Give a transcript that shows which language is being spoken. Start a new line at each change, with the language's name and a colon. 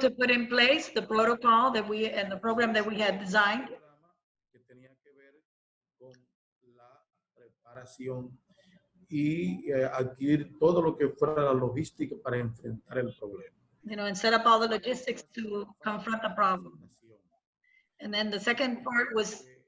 English: to put in place the protocol that we, and the program that we had designed.
Spanish: un programa que tenía que ver con la preparación y adquirir todo lo que fuera la logística para enfrentar el problema.
English: You know, and set up all the logistics to confront the problem. And then the second part was